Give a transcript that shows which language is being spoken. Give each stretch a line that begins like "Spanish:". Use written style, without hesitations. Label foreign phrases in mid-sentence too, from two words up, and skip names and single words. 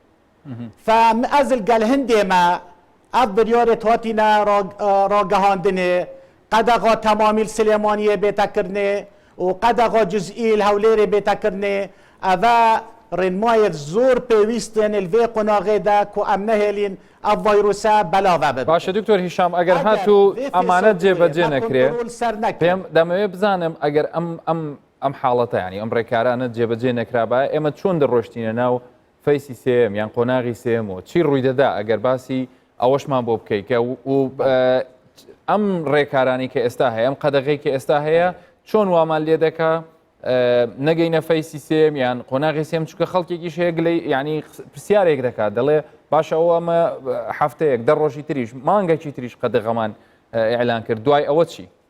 Kurdish: فاز الگل هنده ما اف بریارت هاتینا راگهاندنه قدغا تمامی السلیمانیه بیتا کرنه و قدغا جزئی الهوليري بیتا کرنه اوه رنمایت زور پیویستن الوی قناغه ده که امنه هلین اف ویروسا بلاوه ببین
Central Kurdish: باشە دکتۆر هیشام ئەگەر هاتوو ئەمانەت جێبەجێ نەکرێ پێم دەمەوێت بزانم ئەگەر ئەم حاڵەتە ینی ئەم ڕێکارانە جێبەجێ نەکرابە ئێمە چۆن دەڕۆشتینە ناو فەیسی سێم یان قۆناغی سێمەوە چی ڕووی دەدا ئەگەر باسی ئەوەشمان بۆ بکەیت و ئەم ڕێکارانی کە ئێستا هەیە ئەم قەدەغی کە ئێستا هەیە چۆن وامان لێ دەکا نەگەینە فەیسی سێم یان قۆناغی سێم چکە خەڵکێکیش هەیە گلەی ینی پرسیارێک دەکات دەڵێ باشە ئەوە ئەمە هەفتەیەک دە ڕۆژی تریش مانگەکی تریش قەدەغەمان ئیعلان کرد دوای ئەوە چی؟